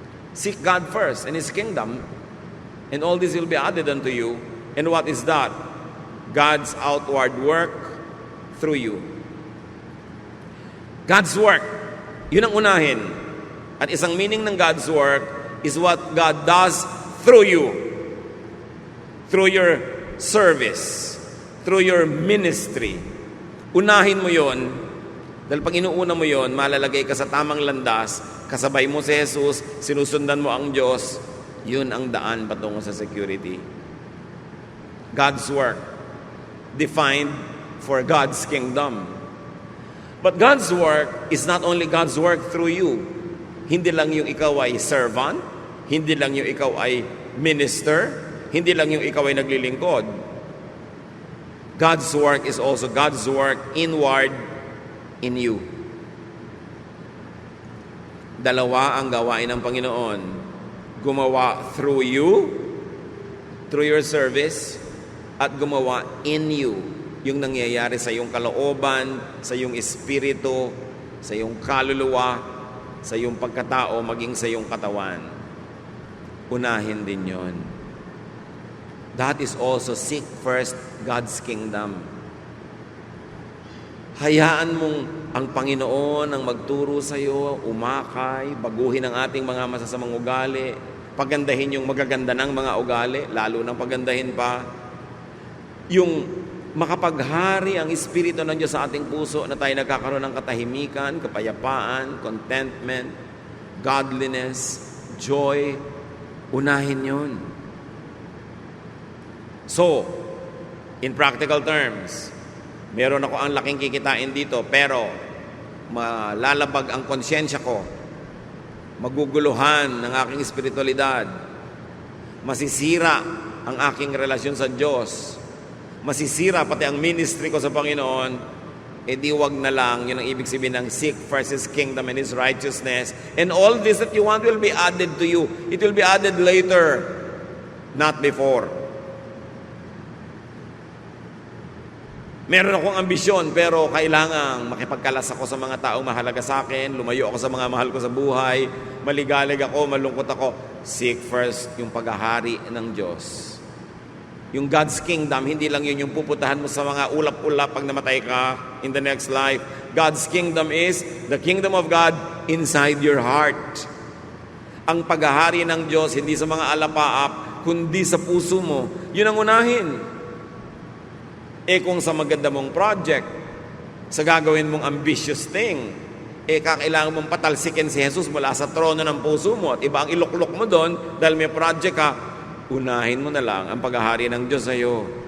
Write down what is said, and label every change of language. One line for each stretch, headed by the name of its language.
English: Seek God first and His kingdom, and all this will be added unto you. And what is that? God's outward work through you. God's work,
Filipino: yun ang unahin. At isang
English: meaning ng God's work is what God does through you. Through your service, through your ministry.
Filipino: Unahin mo yon, dahil pag inuuna mo yon, malalagay ka sa tamang landas, kasabay mo si Jesus, sinusundan mo ang Diyos, yun ang daan patungo sa security.
English: God's work, defined for God's kingdom. But God's work is not only God's work through you.
Filipino: Hindi lang yung ikaw ay servant, hindi lang yung ikaw ay minister, hindi lang yung ikaw ay naglilingkod.
English: God's work is also God's work inward in you.
Filipino: Dalawa ang gawain ng Panginoon. Gumawa
English: through you, through your service,
Filipino: at gumawa
English: in you.
Filipino: Yung nangyayari sa iyong kalooban, sa iyong espiritu, sa iyong kaluluwa, sa iyong pagkatao, maging sa iyong katawan. Unahin din yon.
English: That is also seek first God's kingdom.
Filipino: Hayaan mong ang Panginoon ang magturo sa iyo, umakay, baguhin ang ating mga masasamang ugali, pagandahin yung magaganda ng mga ugali, lalo nang pagandahin pa yung makapaghari ang Espiritu ng Diyos sa ating puso na tayo nagkakaroon ng katahimikan, kapayapaan, contentment, godliness, joy. Unahin yun. So, in practical terms, meron ako ang laking kikitain dito, pero malalabag ang konsyensya ko, maguguluhan ng aking espiritualidad, masisira ang aking relasyon sa Diyos, masisira pati ang ministry ko sa Panginoon, di wag na lang, yun ang ibig sabihin ng
English: seek first His kingdom and His righteousness, and all this that you want will be added to you. It will be added later, not before.
Filipino: Meron akong ambisyon, pero kailangang makipagkalas ako sa mga taong mahalaga sa akin, lumayo ako sa mga mahal ko sa buhay, maligalig ako, malungkot ako.
English: Seek first
Filipino: yung paghahari ng Diyos. Yung God's kingdom, hindi lang yun yung pupuntahan mo sa mga ulap-ulap pag namatay ka
English: in the next life. God's kingdom is the kingdom of God inside your heart.
Filipino: Ang paghahari ng Diyos, hindi sa mga alapaap, kundi sa puso mo. Yun ang unahin. Kung sa maganda mong project, sa gagawin mong ambitious thing, kakailangan mong patalsikin si Jesus mula sa trono ng puso mo at iba ang iluklok mo doon dahil may project ka, unahin mo na lang ang paghahari ng Diyos sa iyo.